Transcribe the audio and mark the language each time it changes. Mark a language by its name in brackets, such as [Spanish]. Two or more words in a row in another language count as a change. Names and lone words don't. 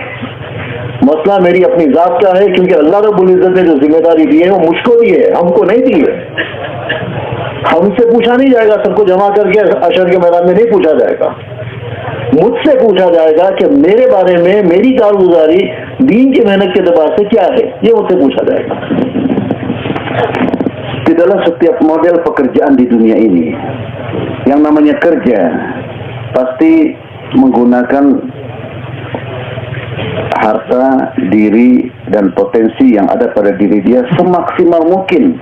[Urdu] مسئلہ میری اپنی ذات کا ہے، کیونکہ اللہ رب العزت نے جو ذمہ داری دی ہے وہ مجھ کو دی ہے، ہم کو نہیں دی ہے. ہم سے پوچھا نہیں جائے گا، سب کو جمع کر کے حشر کے میدان میں نہیں پوچھا جائے گا. مجھ سے پوچھا جائے گا کہ میرے بارے میں میری کارگزاری دین کی محنت کے دباؤ سے کیا ہے، یہ مجھ سے پوچھا جائے گا. [Indonesian] Di dalam setiap model pekerjaan di dunia ini, yang namanya kerja pasti menggunakan harta, diri, dan potensi yang ada pada diri dia semaksimal mungkin.